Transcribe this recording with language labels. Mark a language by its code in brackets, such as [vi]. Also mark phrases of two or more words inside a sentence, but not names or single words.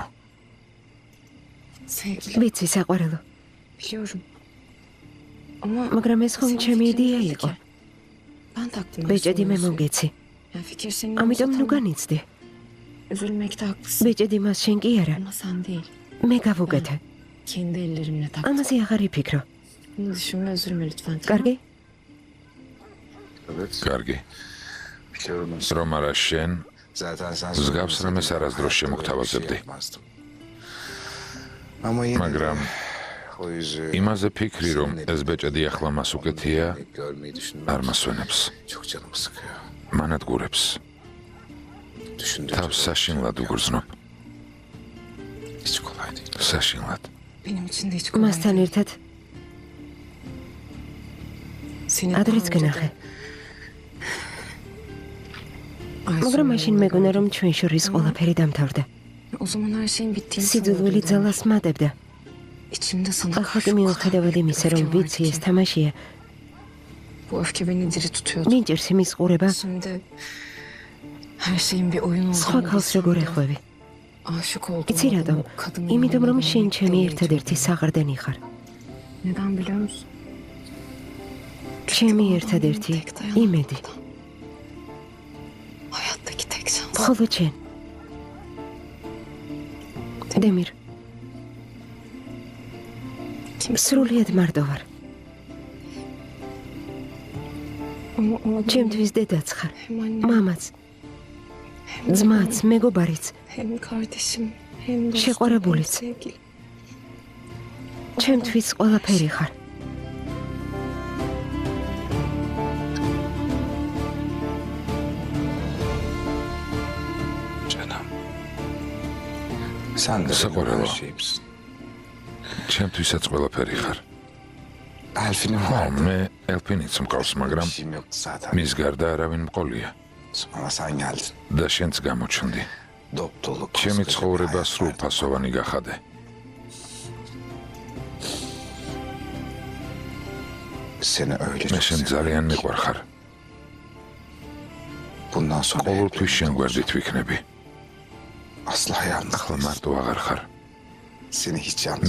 [tr] Sevgilim [ka] ვიცი საყვარელო, [tr] biliyorum. Ama [ka] მაგრამ ეს ხომ [tr] senin [ka] ჩემი [tr] fikrin [ka] იდეა [tr] değildi [ka] იყო. [tr] ki. Ben taktım [ka] ბეჭედი მე [tr] Aysun'un [ka] მომგეცი. [tr] Yani fikir senin [ka] ამიტომ [tr] olsa [ka] ნუ [tr] tamam. [ka] განიცდი. [tr] Üzülmekte haklısın. [ka] ბეჭედი მას შენ კი არა, [tr] Ama sen değil. [ka] მე გავუკეთე. [tr] Kendi ellerimle taktım. [ka] ამაზე აღარ იფიქრო. [tr] Bunu düşünme, üzülme lütfen. Tamam. [ka] კარგი? [tr] Evet. [ka] კარგი. [tr] Biliyorum. [ka] რომ არა შენ [tr] Zaten sen [ka] მსგავს რამეს არასდროს შემოგთავაზებდი. [tr] Ama yine [ka] მაგრამ [tr] o yüzü [ka] იმაზე ფიქრი, რომ ეს ბეჭედი ახლა მას უკეთია, [tr] görmeyi düşünmek [ka] არ მასვენებს. [tr] çok canımı sıkıyor. [ka] მანადგურებს. [tr] Düşündüğüm [ka] თავს საშინლად უგრძნობ. [tr] hiç kolay değil. [ka] საშინლად. [tr] Benim için de hiç kolay [ka] მასთან [tr] değil. [ka] ერთად [tr] Seni daha [ka] ადრეც [tr] önce [ka] გნახე. [tr] de Aysun'un [ka] მაგრამ მაშინ [tr] yanında [ka] მეგონა რომ [tr] gördüm. [ka] ჩვენ შორის ყველაფერი დამთავრდა. [tr] O zaman her şeyin bittiğini [ka] სიძულვილი [tr] sanıyordum. [ka] ძალას მატებდა. [tr] İçimde sana [ka] ახლა [tr] karşı [ka] კი [tr] o [ka] მიუხედავად [tr] kadar [ka] იმისა, [tr] büyük [ka] რომ [tr] öfke vardı [ka] ვიცი ეს [tr] ki. [ka] თამაშია, [tr] Bu öfke beni diri tutuyordu. [ka] მინჭირს იმის ყურება, [tr] Şimdi her şeyin bir oyun [ka] სხვა [tr] olduğunu [ka] ქალს როგორ [tr] bilsem de [ka] ეხვევი. [tr] aşık olduğum [ka] იცი რატომ? [tr] o kadının [ka] იმიტომ რომ [tr] yanında [ka] შენ [tr] olmak [ka] ჩემი [tr] beni [ka] ერთადერთი [tr] çok- [ka] საყრდენი ხარ. [tr] Neden biliyor musun? [ka] ჩემი [tr] Çünkü o [ka] ერთადერთი [tr] adamın tek dayanan [ka] იმედი. [tr] adam. Hayattaki tek şans. [ka] მხოლოდ შენ. დემირ, სრულიად მარტო ვარ. [tr] Ama o adam [ka] ჩემთვის დედაც ხარ, [tr] hem annem [ka] მამაც, [tr] hem de [ka] ძმაც, [tr] benim, [ka] მეგობარიც, [tr] hem kardeşim hem dostum hem [ka] შეყვარებულიც. [tr] sevgilim. [ka] ჩემთვის ყველაფერი ხარ. [tr] Canım. Sen de [ka] Saporelo. [tr] her şeyimsin. [ka] ჩემთვისაც ყველაფერი ხარ. [tr] Elfin'im [ka] ხო, [tr] vardı. [ka] მე ელფინიც მყავს, [tr] Bir [ka] მაგრამ [tr] şeyim yoktu zaten. [ka] მის გარდა არავინ მყოლია [tr] Sonra sen geldin. [ka] და შენც გამოჩნდი. [tr] Dop dolu. [ka] ჩემი [tr] koskoca [ka] ცხოვრება [tr] bir hayat [ka] სრულ [tr] verdin. [ka] ფასოვანი გახადე. [tr] Seni öyle [ka] მე [tr] çok [ka] შენ [tr] seviyorum. [ka] ძალიან მიყვარხარ. [tr] Bundan sonra hep [ka] ყოველთვის შენ [tr] birlikte [ka] გვერდით ვიქნები. [tr] Asla yalnız [ka] ახლა [tr] değilsin. [ka] მარტო აღარ ხარ. [tr] Seni hiç yalnız